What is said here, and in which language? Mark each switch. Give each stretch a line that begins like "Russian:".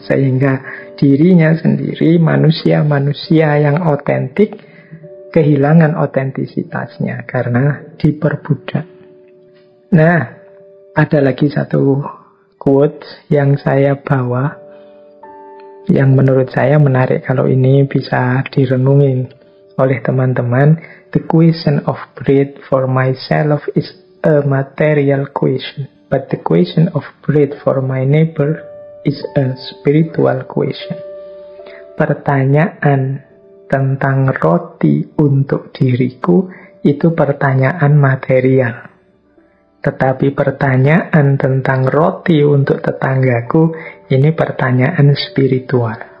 Indonesian: Sehingga dirinya sendiri, manusia-manusia yang otentik, kehilangan otentisitasnya karena diperbudak. Nah, ada lagi satu quote yang saya bawa, yang menurut saya menarik kalau ini bisa direnungin oleh teman-teman.
English: The question of bread for myself is a material question, but the question of bread for my neighbor is a spiritual question.
Indonesian: Pertanyaan tentang roti untuk diriku itu pertanyaan material. Tetapi pertanyaan tentang roti untuk tetanggaku ini pertanyaan spiritual.